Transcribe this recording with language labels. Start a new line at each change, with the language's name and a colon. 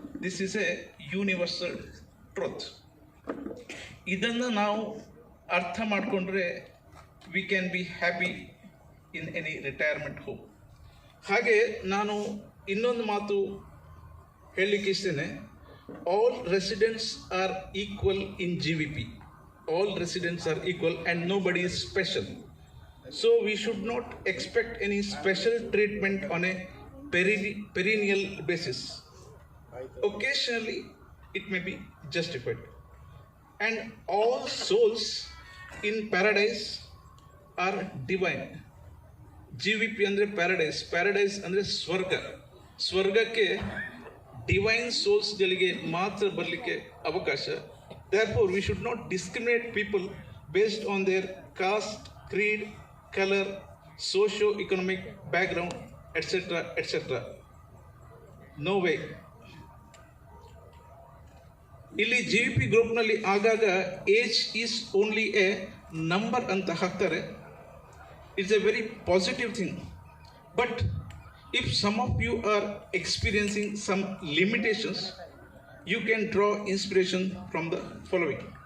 English: This is a universal truth. ಇದನ್ನು ನಾವು ಅರ್ಥ ಮಾಡಿಕೊಂಡ್ರೆ we can be happy in any retirement home.
Kannada: ಹಾಗೆ ನಾನು ಇನ್ನೊಂದು ಮಾತು ಹೇಳಲಿಕ್ಕೆ ಇಷ್ಟೇನೆ.
English: All residents are equal in GVP. All residents are equal and nobody is special. So we should not expect any special treatment on a perennial basis. Occasionally it may be justified. And all souls in paradise are divine.
Kannada: GVP andre paradise andre ಸ್ವರ್ಗಕ್ಕೆ divine ಸೋಲ್ಸ್ಗಳಿಗೆ ಮಾತ್ರ ಬರಲಿಕ್ಕೆ ಅವಕಾಶ.
English: Therefore, we should not discriminate people based on their caste, creed, color, socio-economic background, etc., etc. No way.
Kannada: ಇಲ್ಲಿ GVP ಗ್ರೂಪ್ನಲ್ಲಿ ಆಗಾಗ age is only A number ಅಂತ ಹಾಕ್ತಾರೆ.
English: It's a very positive thing. But if some of you are experiencing some limitations, you can draw inspiration from the following.